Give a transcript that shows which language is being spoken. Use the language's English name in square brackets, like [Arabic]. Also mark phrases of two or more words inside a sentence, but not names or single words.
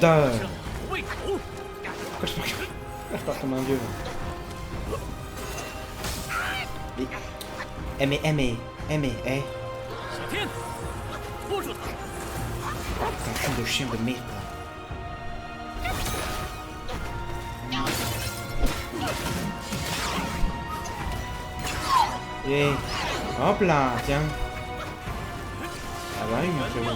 [Chinese] 胃口， [French] Pourquoi je pars comme un vieux? Mais, eh. [Chinese] 小天，拖住他。 [French] Putain, de chien de merde. Et hop là, tiens. Ça va, il m'a fait voir.